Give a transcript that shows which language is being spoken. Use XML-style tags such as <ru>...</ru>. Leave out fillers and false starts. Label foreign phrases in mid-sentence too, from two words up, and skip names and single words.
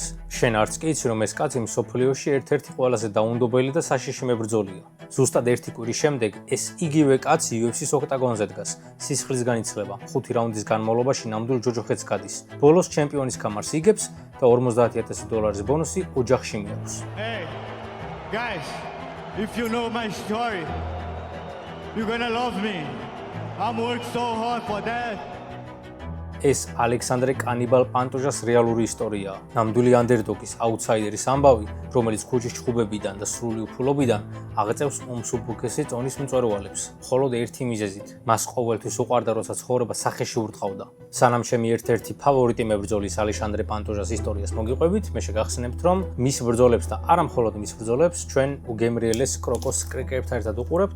<ka>შენ არც კი იცი, რომ ეს კაცი მსოფლიოში ერთ-ერთი ყველაზე დაუნდობელი და საშიში მებრძოლია. ზუსტად ერთი კვირის შემდეგ ეს იგივე კაცი UFC-ს ოქტაგონზე დგას. სისხლისგან იცლება, 5 რაუნდის განმავლობაში ნამდვილ ჯოჯოხეთს გადის. ბოლოს ჩემპიონის კამარს იგებს და $50,000 ბონუსი ოჯახში მიაქვს.</ka> <en>Guys, if you know my story, you're gonna love me. I'm working so hard for that.</en> <ka>ეს ალექსანდრე კანიბალ პანტოჟას რეალური ისტორიაა. ნამდვილი ანდერდოგის, აუთსაიდერის ამბავი, რომელიც ქუჩის ჩხუბებიდან და სრული უფულობიდან აღწევს უმსუბუქესი წონის მწვერვალებს. მხოლოდ ერთი მიზეზით. მას ყოველთვის უყვარდა, როცა ცხოვრება სახეში ურტყავდა. სანამ ჩემი ერთ-ერთი ფავორიტი მებრძოლის ალექსანდრე პანტოჟას ისტორიას მოგიყვებით, მე შეგახსენებთ, რომ მის ბრძოლებს და არა მხოლოდ მის ბრძოლებს ჩვენ უგემრიელეს კროკოს კრიკერებთან ერთად უყურებთ.</ka>